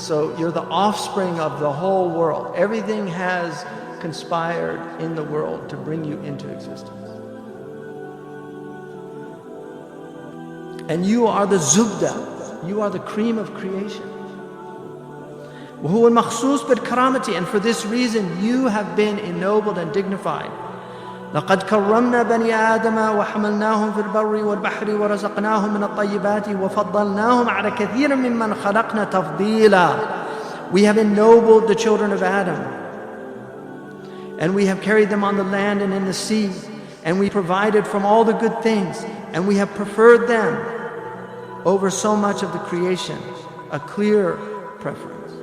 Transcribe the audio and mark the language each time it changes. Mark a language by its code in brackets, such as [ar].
[en] So you're the offspring of the whole world. Everything has conspired in the world to bring you into existence. And you are the zubda, you are the cream of creation. [ar] وهو المخصوص بالكرامة, [en] and for this reason you have been ennobled and dignified. [ar] لقد كرمنا بني آدم وحملناهم في البر والبحر ورزقناهم من الطيبات وفضلناهم على كثير ممن خلقنا تفضيلا. [en] We have ennobled the children of Adam, and we have carried them on the land and in the sea, and we provided from all the good things, and we have preferred them over so much of the creation, a clear preference.